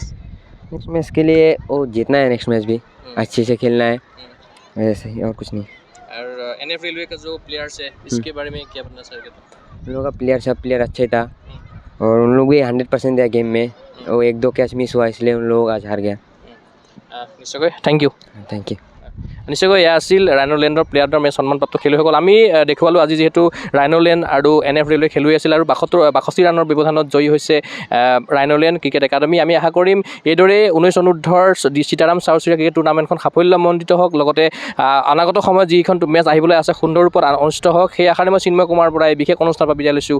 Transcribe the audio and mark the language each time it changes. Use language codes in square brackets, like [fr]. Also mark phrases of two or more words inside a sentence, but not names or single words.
[en] next match [hi] के लिए वो जीतना है, [en] next match [hi] भी अच्छे से खेलना है, ऐसे ही, और कुछ नहीं। और NF रेलवे का जो प्लेयर्स है, इसके बारे में क्या बताना चाहेगा? उन लोगों का प्लेयर सब प्लेयर अच्छा ही था, और उन लोग भी 100% दिया गेम में, वो 1-2 कैच मिस हुआ इसलिए उन लोग आज हार गया। [as] নিশ্চয়, [en] thank you. thank you. [as] নিশ্চয়কৈ এয়া আছিল ৰাইন'লেণ্ডৰ [en] player of the match [as] সন্মানপ্ৰাপ্ত খেলুৱৈসকল। আমি দেখুৱালোঁ আজি যিহেতু ৰাইন'লেণ্ড আৰু NF ৰেলৱে খেলুৱৈ আছিল আৰু 62 ৰানৰ ব্যৱধানত জয়ী হৈছে ৰাইন'লেণ্ড ক্ৰিকেট একাডেমি। আমি আশা কৰিম এইদৰে 19 অনুৰ্ধৰ সীতাৰাম চাউচুৰীয়া ক্ৰিকেট টুৰ্ণামেণ্টখন সাফল্যমণ্ডিত হওক, লগতে অনাগত সময়ত যিখন মেচ আহিবলৈ আছে সুন্দৰ ৰূপত অনুষ্ঠিত হওক, সেই আশাৰে মই চিন্ময় কুমাৰ বৰাই বিশেষ অনুষ্ঠানৰ পৰা বিদায় লৈছোঁ।